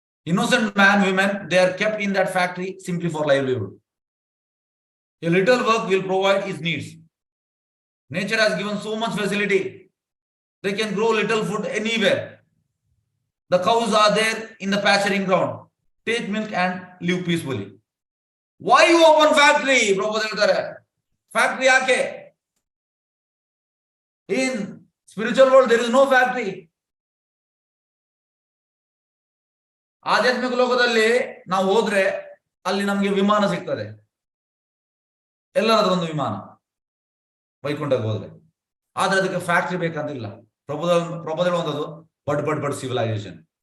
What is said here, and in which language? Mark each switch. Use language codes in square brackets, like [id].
[en] Innocent man, women, they are kept in that factory simply for livelihood. A little work will provide his needs. Nature has given so much facility. They can grow little food anywhere. The cows are there in the pasturing ground. Take milk and live peacefully. Why you open factory? [kn] Prabhupada ಹೇಳ್ತಾರೆ, factory ಯಾಕೆ? [en] In spiritual world there is no factory. [kn] ಆಧ್ಯಾತ್ಮಿಕ ಲೋಕದಲ್ಲಿ ನಾವು ಹೋದ್ರೆ ಅಲ್ಲಿ ನಮ್ಗೆ ವಿಮಾನ ಸಿಗ್ತದೆ, ಎಲ್ಲರದೊಂದು ವಿಮಾನ, ವೈಕುಂಠಕ್ಕೆ ಹೋದ್ರೆ. ಆದ್ರೆ ಅದಕ್ಕೆ ಫ್ಯಾಕ್ಟ್ರಿ ಬೇಕಂತಿಲ್ಲ. ಪ್ರಭುಪಾದ ಹೇಳುವಂಥದ್ದು ಬಡ್ ಸಿವಿಲೈಸೇಷನ್.